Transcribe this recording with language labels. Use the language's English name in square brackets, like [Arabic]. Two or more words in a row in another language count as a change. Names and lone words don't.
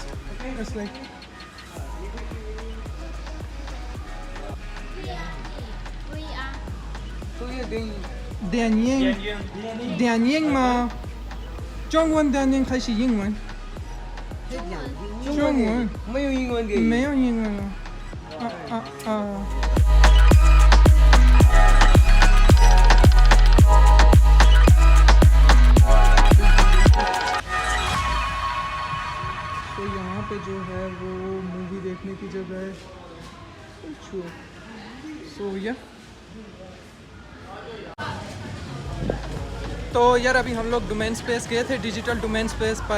[English] It's like [Chinese] Dian Ying嘛，中文Dian Ying还是英文？中文没有英文给没有英文了。 [Urdu] تو یہاں پہ جو ہے وہ مووی دیکھنے کی جگہ ہے. سو یا تو یار ابھی ہم لوگ [English] domain space [Urdu] گئے تھے, [English] digital domain space [Urdu] پر.